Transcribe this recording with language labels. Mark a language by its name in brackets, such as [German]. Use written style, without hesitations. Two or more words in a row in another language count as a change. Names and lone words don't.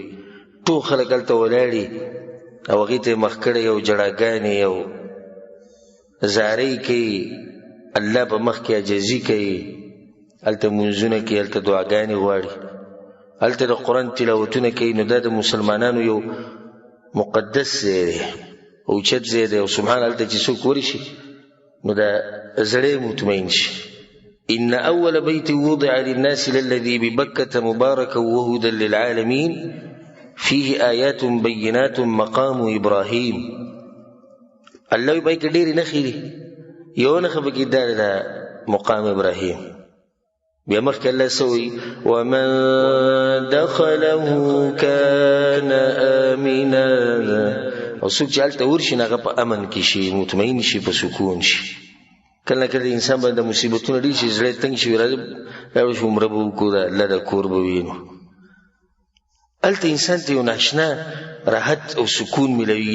[Pashto] ټول خلک هلته ولاړي او هغې ته یې مخ کړی او جړاګانې او زارۍ کوي، الله په مخ کې عاجزي کوي، هلته منځونه کوي، هلته دعاګانې غواړي، هلته د قرآن تلاوتونه کوي. نو دا د مسلمانانو یو مقدس ځای دی، اوچت ځای دی. او سبحان هلته چې څوک ورشي نو دا زړی مطمئن شي. [Arabic] إن أول بيت وضع للناس للذي ببكة مباركا وهدى للعالمين فيه آيات بينات مقام إبراهيم. [Pashto] الله باي کډېرې نښې دي، یو نښه پکې دا ده مقام ابراهیم. بیا مخکې الله سوی [Arabic] ومن دخله كان آمنا، [Pashto] او څوک چې هلته ورشي هغه په امن کې شي، مطمئن شي، په سکون شي. کله کله انسان باندې مصیبتونه ډېر شي، زړه تنګ شي، راځي عمره به وکړو، د الله د کور به وینو. هلته انسان ته یو ناشنا راحت او سکون ملوي.